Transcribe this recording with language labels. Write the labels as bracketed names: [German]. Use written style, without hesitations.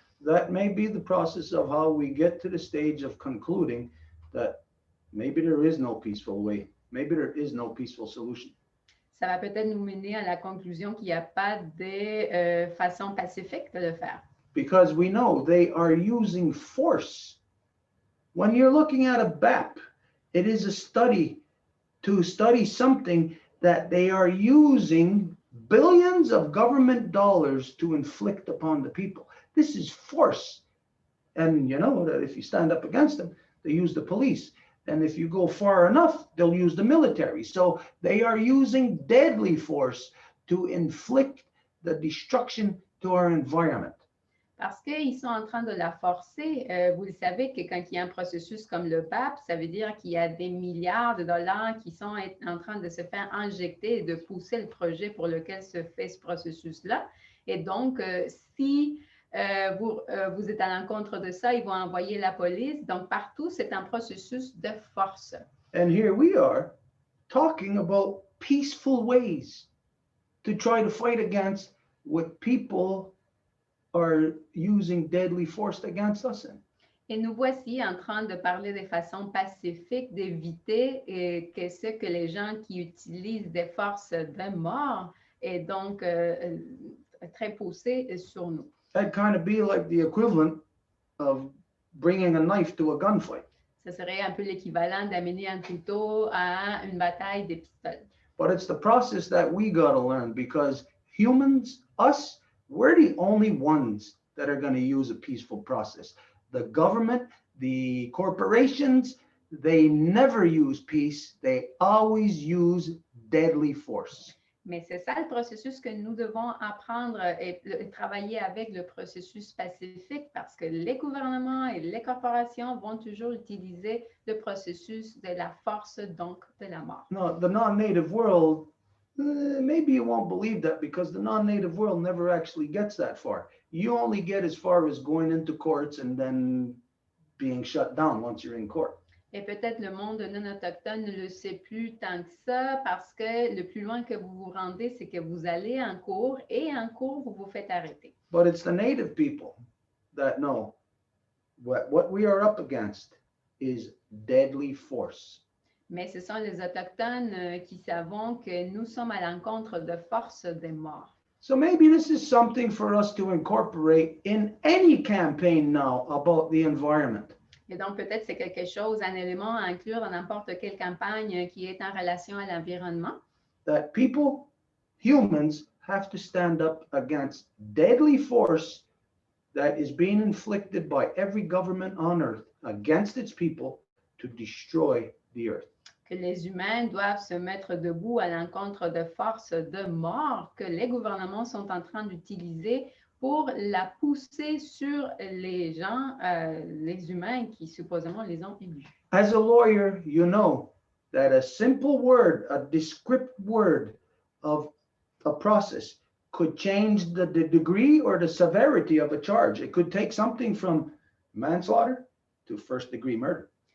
[English] that may be the process of how we get to the stage of concluding that maybe there is no peaceful way, maybe there is no peaceful solution. [French] ça va peut-être nous mener à la conclusion qu'il n'y a pas de façon pacifique de le faire. [English] Because we know they are using force. When you're looking at a BAP, it is a study to study something that they are using billions of government dollars to inflict upon the people. This is force. And you know that if you stand up against them, they use the police. And if you go far enough, they'll use the military. So they are using deadly force to inflict the destruction to our environment. [French] Parce qu'ils sont en train de la forcer. Vous le savez que quand il y a un processus comme le PAP, ça veut dire qu'il y a des milliards de dollars qui sont en train de se faire injecter et de pousser le projet pour lequel se fait ce processus-là. Et donc, si vous êtes à l'encontre de ça, ils vont envoyer la police. Donc, partout, c'est un processus de force. [English] And here we are talking about peaceful ways to try to fight against what people are using deadly force against us in. [French] Et nous voici en train de parler de façon pacifique, d'éviter que ce que les gens qui utilisent des forces de mort est donc très poussé sur nous. [English] That'd kind of be like the equivalent of bringing a knife to a gunfight. [French] Ce serait un peu l'équivalent d'amener un couteau à une bataille de pistoles. [English] But it's the process that we got to learn because humans, us, we're the only ones that are going to use a peaceful process. The government, the corporations, they never use peace. They always use deadly force. [French] Mais c'est ça le processus que nous devons apprendre et travailler avec le processus pacifique parce que les gouvernements et les corporations vont toujours utiliser le processus de la force, donc de la mort. [English] No, the non-native world, maybe you won't believe that because the non-native world never actually gets that far. You only get as far as going into courts and then being shut down once you're in court. [French] Et peut-être le monde non autochtone ne le sait plus tant que ça parce que le plus loin que vous vous rendez, c'est que vous allez en cours et en cours, vous vous faites arrêter. [English] But it's the native people that know what we are up against is deadly force. [French] Mais ce sont les Autochtones qui savent que nous sommes à l'encontre de force des morts. [English] So maybe this is something for us to incorporate in any campaign now about the environment. [French] Et donc, peut-être c'est quelque chose, un élément à inclure dans n'importe quelle campagne qui est en relation à l'environnement. [English] That people, humans, have to stand up against deadly force that is being inflicted by every government on earth against its people to destroy the earth. [French] que les humains doivent se mettre debout à l'encontre de forces de mort que les gouvernements sont en train d'utiliser pour la pousser sur les gens, les humains qui supposément les ont élus. [English] As a lawyer, you know that a simple word, a descriptive word of a process could change the degree or the severity of a charge. It could take something from manslaughter to first-degree murder.